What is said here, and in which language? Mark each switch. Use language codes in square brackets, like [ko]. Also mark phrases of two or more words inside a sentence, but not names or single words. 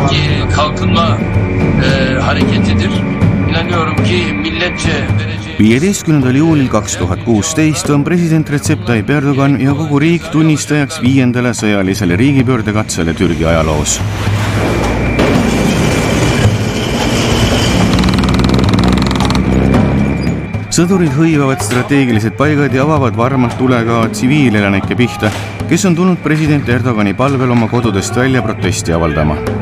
[tr] kalkınma hareketidir. İnanıyorum ki milletçe [et] 15. juulil 2016 on president Recep Tayyip Erdogan ja kogu riik tunnistajaks 5. sõjalisele riigipöördekatsele Türgi ajaloos. Sõdurid hõivavad strateegilised paigad ja avavad varmalt tule ka tsiviilelanike pihta, kes on tulnud president Erdogani palvel oma kodudest välja protesti avaldama.